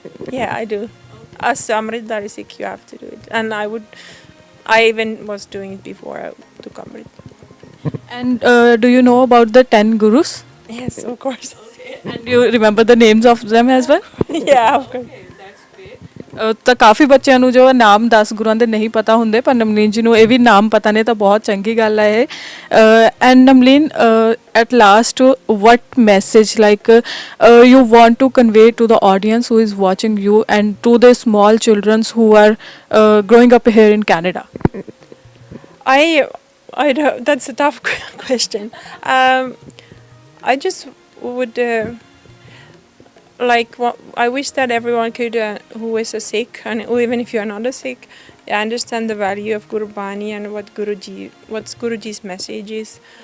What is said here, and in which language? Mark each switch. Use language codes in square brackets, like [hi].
[en] Yeah, I do. As Amritdhari Sikh, you have to do it, and I even was doing it before I took Amrit. And do you know about the 10 gurus? Yes, of course. And you remember the names of them as well? Yeah, of course. [pa] ਤਾਂ ਕਾਫੀ ਬੱਚਿਆਂ ਨੂੰ ਜੋ ਨਾਮ 10 ਗੁਰਾਂ ਦੇ ਨਹੀਂ ਪਤਾ ਹੁੰਦੇ, ਪਰ ਨਮਲੀਨ ਜੀ ਨੂੰ ਇਹ ਵੀ ਨਾਮ ਪਤਾ ਨੇ, ਤਾਂ ਬਹੁਤ ਚੰਗੀ ਗੱਲ ਹੈ ਇਹ। [en] And ਨਮਲੀਨ, at last, what message like you want to convey to the audience who is watching you and to the small children who are growing up here in Canada? I don't, that's a tough question. I just would I wish that everyone could, who is a Sikh, and even if you are not a Sikh, understand the value of Gurbani and what's Guruji's message is.